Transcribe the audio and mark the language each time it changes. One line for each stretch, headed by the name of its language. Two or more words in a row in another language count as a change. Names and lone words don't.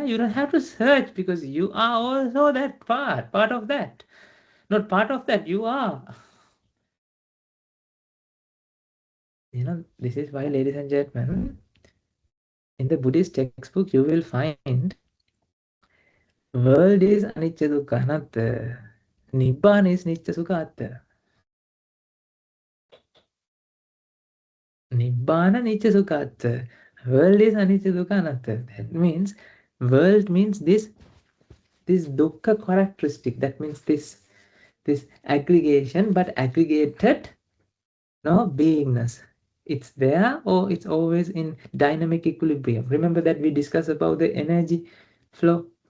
English: You don't have to search because you are also that part of that. Not part of that, you are. You know, this is why, ladies and gentlemen, in the Buddhist textbook, you will find world is
Pali: anicca dukkha anatta. Nibbana is nicca sukha atta. Nibbana nicca sukha atta.
English: World is
Pali: anicca dukkha anatta.
English: That means world means this dukkha characteristic. That means this aggregation, but aggregated no beingness. It's there or it's always in dynamic equilibrium. Remember that we discussed about the energy flow.